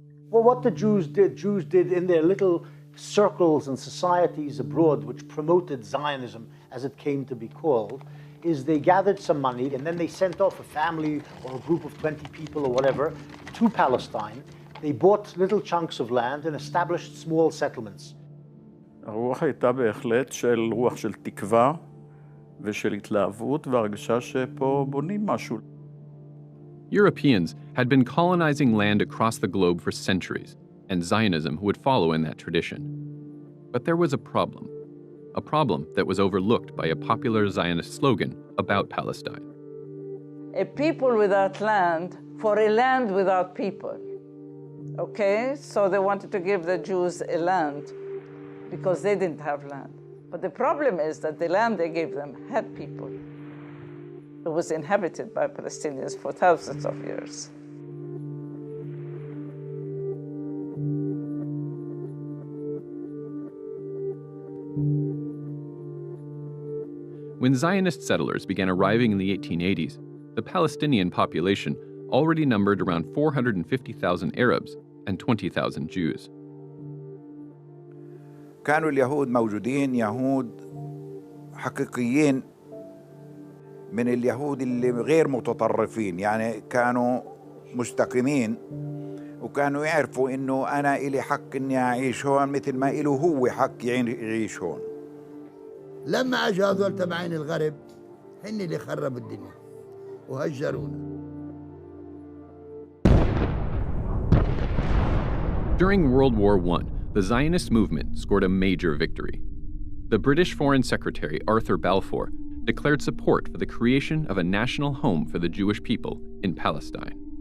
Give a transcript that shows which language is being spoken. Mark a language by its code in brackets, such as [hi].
[en] Well, what the Jews did in their little circles and societies abroad, which promoted Zionism, as it came to be called, is they gathered some money and then they sent off a family or a group of 20 people or whatever to Palestine. They bought little chunks of land and established small settlements. [he] הרוח הייתה בהחלט של רוח של תקווה ושל התלהבות והרגשה שפה בונים משהו. [en] Europeans had been colonizing land across the globe for centuries, and Zionism would follow in that tradition. But there was a problem that was overlooked by a popular Zionist slogan about Palestine. A people without land for a land without people. Okay, so they wanted to give the Jews a land. because they didn't have land. But the problem is that the land they gave them had people. It was inhabited by Palestinians for thousands of years. When Zionist settlers began arriving in the 1880s, the Palestinian population already numbered around 450,000 Arabs and 20,000 Jews. [ar] كانوا اليهود موجودين يهود حقيقيين من اليهود اللي غير متطرفين، يعني كانوا مستقيمين وكانوا يعرفوا إنه أنا إلي حق إني أعيش هون مثل ما إله هو حق يعيش هون. لما اجوا هذول تبعين الغرب هن اللي خربوا الدنيا وهجرونا. [en] During World War I, the Zionist movement scored a major victory. The British Foreign Secretary Arthur Balfour declared support for the creation of a national home for the Jewish people in Palestine.